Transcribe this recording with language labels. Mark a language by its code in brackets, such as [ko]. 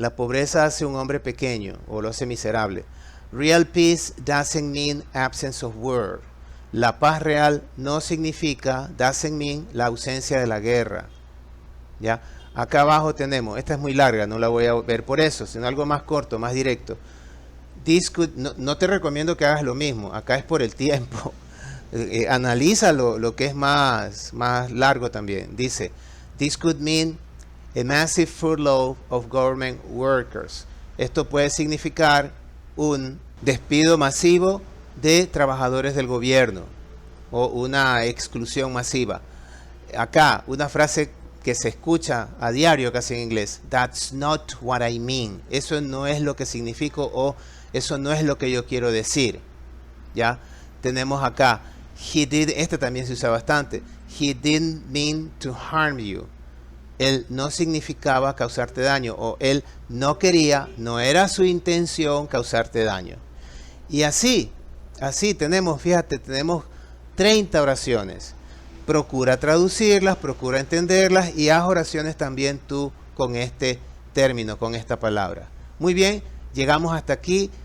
[es] La pobreza hace un hombre pequeño o lo hace miserable. [en] Real peace doesn't mean absence of war. [es] La paz real no significa, [en] doesn't mean, [es] la ausencia de la guerra. ¿Ya? Acá abajo tenemos, esta es muy larga, no la voy a ver por eso, sino algo más corto, más directo. No te recomiendo que hagas lo mismo, acá es por el tiempo. Analiza lo que es más largo también. Dice, [en] this could mean a massive furlough of government workers. [es] Esto puede significar un despido masivo de trabajadores del gobierno o una exclusión masiva. Acá, una frase que se escucha a diario casi en inglés. [en] That's not what I mean. [es] Eso no es lo que significo o eso no es lo que yo quiero decir. ¿Ya? Tenemos acá, este también se usa bastante. [en] He didn't mean to harm you. [es] Él no significaba causarte daño. O él no quería, no era su intención causarte daño. Y así tenemos, fíjate, tenemos 30 oraciones. Procura traducirlas, procura entenderlas y haz oraciones también tú con este término, con esta palabra. Muy bien. Llegamos hasta aquí.